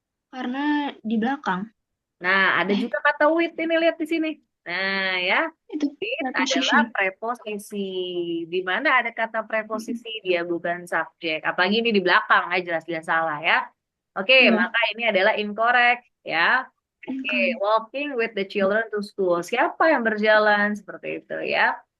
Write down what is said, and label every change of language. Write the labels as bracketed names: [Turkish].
[Indonesian] Karena di belakang. Nah, ada juga kata with ini lihat di sini. Nah, ya, Itu [English] with preposition. [Indonesian] adalah preposisi. Di mana ada kata preposisi dia bukan subjek. Apalagi ini di belakang, jelas-jelas salah ya. Oke, maka ini adalah incorrect ya. [English] Oke, walking with the children to school. [Indonesian] Siapa yang berjalan seperti itu ya?